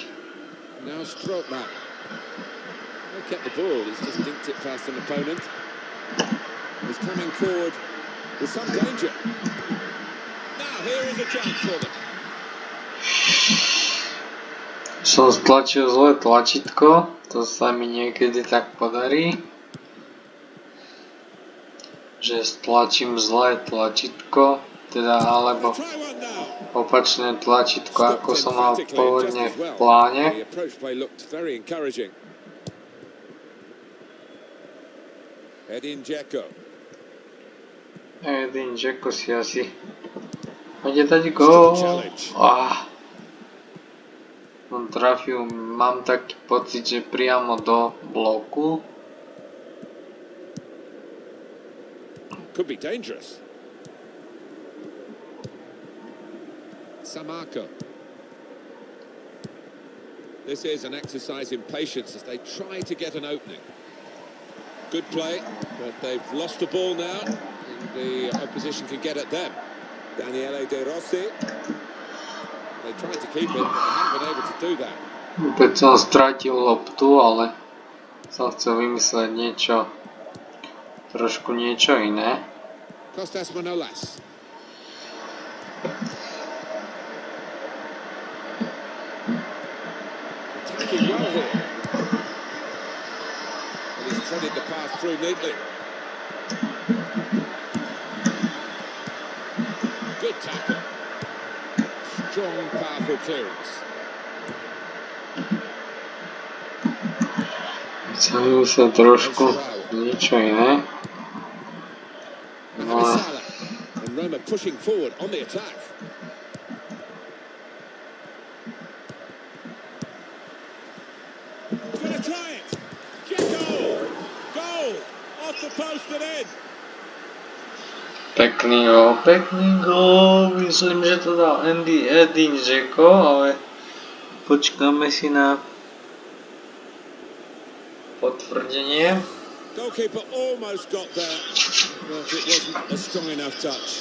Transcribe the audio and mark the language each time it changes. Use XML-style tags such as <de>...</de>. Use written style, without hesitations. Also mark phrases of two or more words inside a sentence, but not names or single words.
<en>Now stroke back. Kept the ball, he's just dinked it past an opponent. He's coming forward with some danger. Now here is a chance for them.</en> <sk>Som stlačil zlé tlačítko, to sa mi niekedy tak podarí, že stlačím zlé tlačítko, teda alebo opačné tlačítko, ako som mal pôvodne v pláne. Edin Dzeko. Edin Dzeko si asi bude dať gól. On trafil, mám taký pocit, že priamo do bloku.</sk> <en>Could be dangerous. Samako. This is an exercise in patience as they try to get an opening. Good play, but they've lost the ball now, and the opposition can get at them. Daniele De Rossi. They tried to keep it, but they haven't been able to do that.</en> <sk>Opäť som stratil loptu, ale som chcel vymysleť trošku niečo iné.</sk> <en>Kostas Manolas. Attacking well here. He's threaded the pass through neatly. Good tackle. Strong, powerful clearance.</en> <sk>Chcem sa trošku niečo iné. No.</sk> <en>And Roma pushing forward on the attack. Gonna try it. Dzeko. Goal. Off the post and in.</en> <sk>Pekný gól, myslím, že to dal Edin Dzeko, ale počkáme si na potvrdenie.</sk> <en>Goalkeeper almost got there, but it wasn't a strong enough touch.</en>